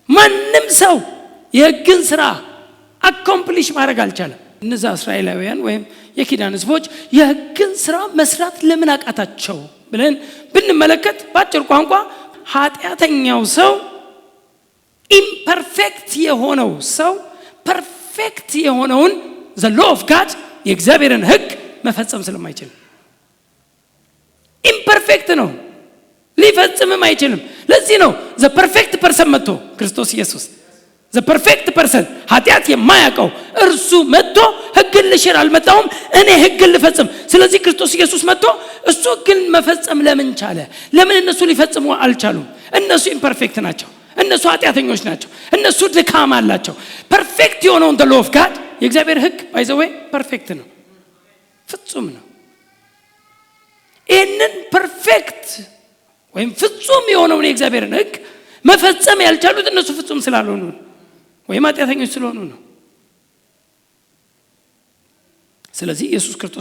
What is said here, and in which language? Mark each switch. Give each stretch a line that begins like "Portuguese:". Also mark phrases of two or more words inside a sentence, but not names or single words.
Amharic: ሰው የሕግን ስራ አኮምፕሊሽ ማድረግ አልቻለም። እነዛ እስራኤላውያን ወይም የኪዳን ህዝቦች የህግን ስራ መስራት ለምን አቃታቸው ብለን ብንመለከት በአጭር ቋንቋ ኃጢአተኛው ሰው ኢምፐርፌክት የሆነው ሰው ፐርፌክት የሆነውን
English: the law of God
Amharic: የእግዚአብሔርን ህግ መፈጸም ስለማይችል ኢምፐርፌክት ነው፣ ሊፈጽምም አይችልም። ለዚህ ነው
English: the perfect person
Amharic: መጥቶ ክርስቶስ ኢየሱስ
English: the perfect person
Amharic: ኃጢአት የማያውቀው እርሱ መጥቶ ህግን ልሽር አልመጣሁም እኔ ህግን ልፈጽም። ስለዚህ ክርስቶስ ኢየሱስ መጥቶ እሱ ህግን መፈጸም ለምን ቻለ? ለምን እነሱ ሊፈጽሙ አልቻሉም? እነሱ ኢምፐርፌክት ናቸው፣ እነሱ ኃጢአተኞች ናቸው፣ እነሱ ድካም አላቸው። ፐርፌክት የሆነውን
English: the law of God
Amharic: የእግዚአብሔር ህግ
English: by the way
Amharic: ፐርፌክት ነው፣ ፍጹም ነው። ይህንን ፐርፌክት ወይም ፍጹም የሆነውን የእግዚአብሔርን ህግ መፈጸም ያልቻሉት እነሱ ፍጹም ስላልሆኑ ወይም ኃጢአተኞች ስለሆኑ ነው። ስለዚህ ኢየሱስ ክርስቶስ